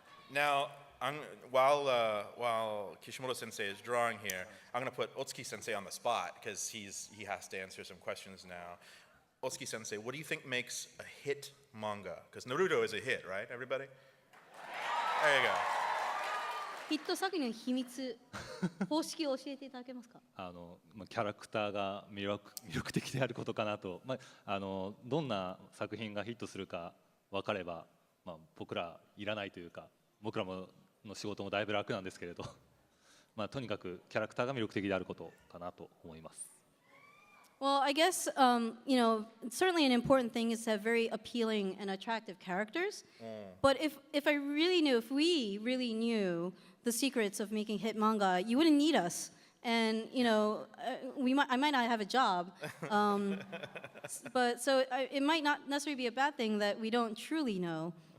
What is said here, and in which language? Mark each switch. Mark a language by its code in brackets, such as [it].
[en] Now, while Kishimoto Sensei is drawing here, I'm going to put Otsuki Sensei on the spot because he has to answer some questions now. Otsuki Sensei, what do you think makes a hit manga? Because Naruto is a hit, right, everybody? There you go. [ja] ヒット作品の秘密、方式を教えていただけますか？キャラクターが魅力的であることかなと、どんな作品がヒットするか分かれば、僕らいらないというか、僕らの仕事もだいぶ楽なんですけれど、とにかくキャラクターが魅力的であることかなと思います。 [en] Well, I guess you know, certainly an important thing is to have very appealing and attractive characters. But if we really knew the secrets of making hit manga, you wouldn't need us. And you know, I might not have a job. But so it might not necessarily be a bad thing that we don't truly know.